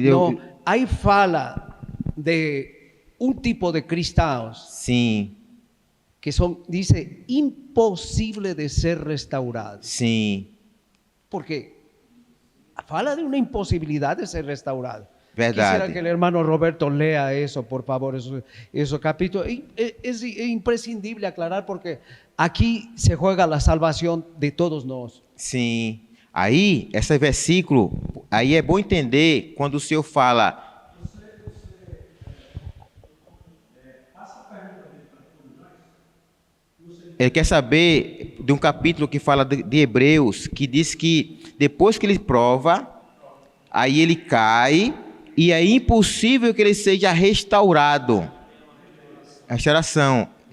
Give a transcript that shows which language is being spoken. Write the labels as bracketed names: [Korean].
[Portuguese] No, aí fala de um tipo de cristãos. Sim. Que são, dice, impossível de ser restaurados. Sim. Porque fala de uma impossibilidade de ser restaurado. Verdade. [Spanish] Quisiera que el hermano Roberto lea eso, por favor, esos capítulos. Es imprescindible aclarar porque aquí se juega la salvación de todos nós. [Portuguese] Sim. Aí, esse versículo, aí é bom entender quando o Senhor fala. Ele quer saber de um capítulo que fala de Hebreus, que diz que depois que ele prova, aí ele cai e é impossível que ele seja restaurado. Restauração.